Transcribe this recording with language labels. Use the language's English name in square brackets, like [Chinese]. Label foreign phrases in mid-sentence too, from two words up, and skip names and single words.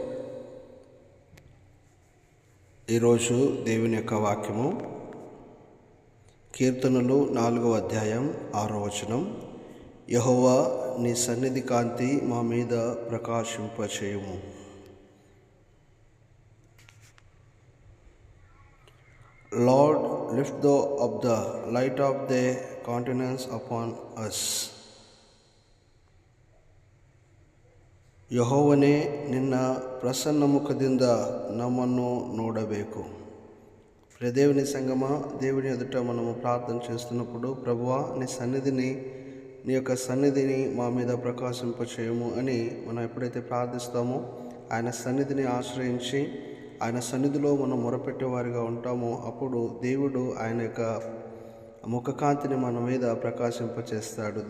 [Telugu] ఈరోజు దేవుని యొక్క వాక్యము కీర్తనలు 4వ అధ్యాయం 6వ వచనం. యెహోవా, నీ సన్నిధి కాంతి మా మీద ప్రకాశింపచేయుము. [English] Lord, lift up the light of thy countenance upon us. [Kannada] ಯೆಹೋವನೇ, ನಿನ್ನ ಪ್ರಸನ್ನ ಮುಖದಿಂದ ನಮ್ಮನ್ನು ನೋಡಬೇಕು. [Telugu] దేవుని సంగమా, దేవుని ఎదుట మనము ప్రార్థన చేస్తున్నప్పుడు, ప్రభువా, నీ యొక్క సన్నిధిని మా మీద ప్రకాశింపచేయము అని మనం ఎప్పుడైతే ప్రార్థిస్తామో, ఆయన సన్నిధిని ఆశ్రయించి ఆయన సన్నిధిలో మనం మొరపెట్టేవారిగా ఉంటామో, అప్పుడు దేవుడు ఆయన యొక్క ముఖకాంతిని మన మీద ప్రకాశింపచేస్తాడు.